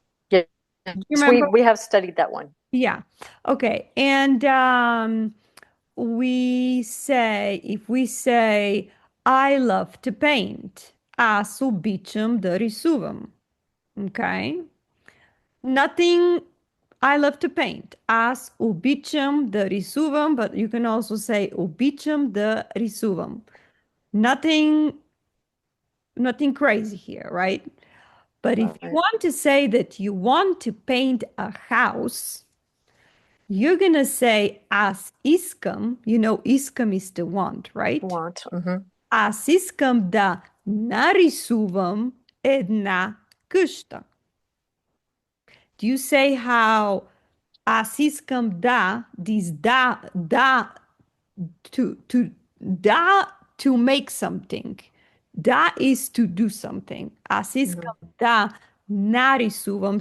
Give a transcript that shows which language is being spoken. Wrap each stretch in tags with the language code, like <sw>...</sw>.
<en>yeah. Do you we remember? we have studied that one. Yeah. Okay. And we say, if we say, I love to paint,</en> <bg>аз обичам да рисувам.</bg> <en>Okay. Nothing, I love to paint.</en> <bg>Аз обичам да рисувам,</bg> <en>but you can also say</en> <bg>обичам да рисувам.</bg> <en>Nothing, nothing crazy here, right? But if you Right. want to say that you want to paint a house, you're gonna say as искам, you know, искам is the want, right? Want. Mm-hmm.</en> <bg>Аз искам да нарисувам една къща.</bg> <en>Do you say how</en> <bg>аз искам да,</bg> <en>this da to da to make something. Da is to do something. Аз Mm-hmm.</en> <bg>искам да нарисувам.</bg>